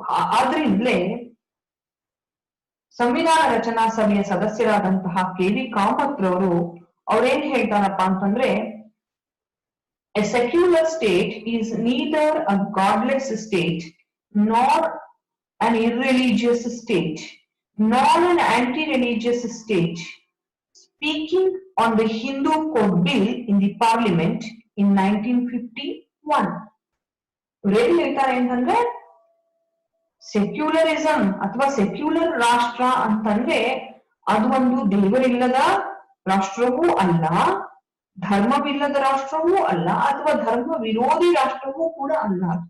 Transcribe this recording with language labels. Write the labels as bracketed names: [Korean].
[Kannada] ಆದ್ರಿಂದಲೇ ಸಂವಿಧಾನ ರಚನಾ ಸಭೆಯ ಸದಸ್ಯರಾದಂತಹ K V Kamath ರವರು ಅವ್ರೇನ್ ಹೇಳ್ತಾರಪ್ಪ ಅಂತಂದ್ರೆ, [English] A secular state is neither a godless state nor an irreligious state, nor an anti-religious state. Speaking on the Hindu Code Bill in the Parliament in 1951. [Kannada] ರೇಡಿ ಹೇಳ್ತಾರೆ ಅಂತಂದ್ರೆ, secularism ಅಥವಾ ಸೆಕ್ಯುಲರ್ ರಾಷ್ಟ್ರ ಅಂತಂದ್ರೆ ಅದು ಒಂದು ದೇವರಿಲ್ಲದ ರಾಷ್ಟ್ರವೂ ಅಲ್ಲ, ಧರ್ಮವಿಲ್ಲದ ರಾಷ್ಟ್ರವೂ ಅಲ್ಲ, ಅಥವಾ ಧರ್ಮ ವಿರೋಧಿ ರಾಷ್ಟ್ರವೂ ಕೂಡ ಅಲ್ಲ.